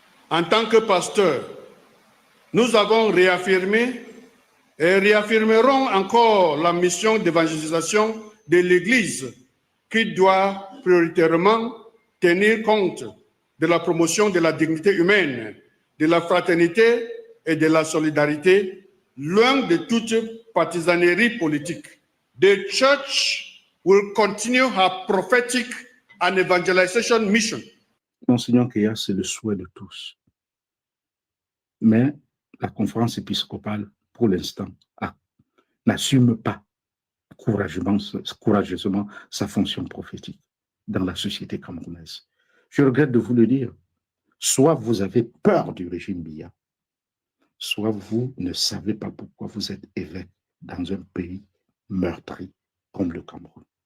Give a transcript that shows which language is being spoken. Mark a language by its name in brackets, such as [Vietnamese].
[French] En tant que pasteur, nous avons réaffirmé et réaffirmerons encore la mission d'évangélisation de l'Église qui doit prioritairement tenir compte de la promotion de la dignité humaine, de la fraternité et de la solidarité, loin de toute partisanerie politique. [English] The church will continue her prophetic and evangelization mission. [French] Monseigneur Keya, c'est le souhait de tous. Mais la conférence épiscopale, pour l'instant, n'assume pas courageusement sa fonction prophétique dans la société camerounaise. Je regrette de vous le dire. Soit vous avez peur du régime Biya, soit vous ne savez pas pourquoi vous êtes évêque dans un pays meurtri comme le Cameroun.